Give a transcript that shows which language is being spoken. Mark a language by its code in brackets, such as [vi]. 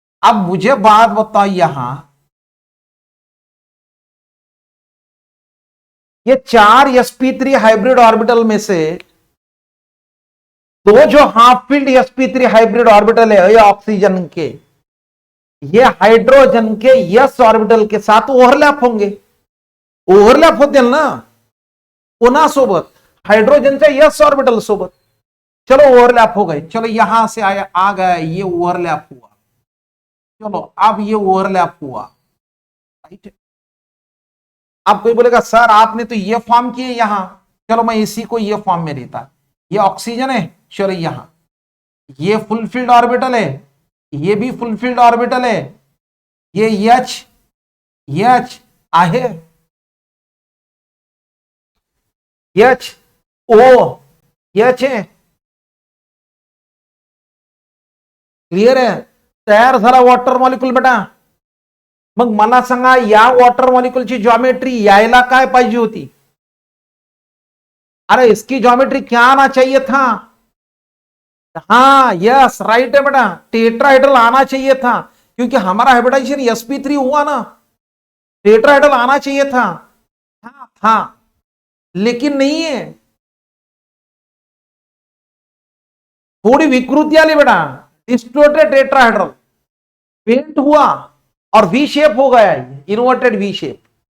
[hi] अब मुझे बात बताओ, यहां ये चार sp3 हाइब्रिड ऑर्बिटल में से दो जो half field sp3 hybrid orbital है ये ऑक्सीजन के, ये हाइड्रोजन के यस ऑर्बिटल के साथ ओवरलैप होंगे। [mr] ओवरलैप होते ना कोणासोबत? हाइड्रोजनच्या यस ऑर्बिटल सोबत। [hi] चलो ओवरलैप हो गए, चलो यहां से आया आ गया, ये ओवरलैप हुआ। चलो अब ये ओवरलैप हुआ, राइट। अब कोई बोलेगा सर आपने तो ये फॉर्म किए यहां, चलो मैं इसी को ये फॉर्म में देता। ये ऑक्सीजन है, चलो यहां ये फुलफिल्ड ऑर्बिटल है, ये भी फुलफिल्ड ऑर्बिटल है, [mr] ये एच एच आहे, एच ओ एच आहे, क्लिअर आहे. तयार झाला वॉटर मॉलिक्यूल बेटा. मग मला सांगा या वॉटर मॉलिक्यूलची जॉमेट्री यायला काय पाहिजे होती? [hi] अरे इसकी ज्योमेट्री क्या आना चाहिए था? हाँ यस राइट है बेटा, टेट्राहेड्रल आना चाहिए था, क्योंकि हमारा हाइब्रिडाइजेशन sp3 हुआ ना, टेट्राहेड्रल आना चाहिए था. हाँ हाँ, लेकिन नहीं है, थोड़ी विकृति आली बेटा, डिस्टोर्टेड टेट्राहेड्रल पेंट हुआ और वी शेप हो गया, इन्वर्टेड वी शेप.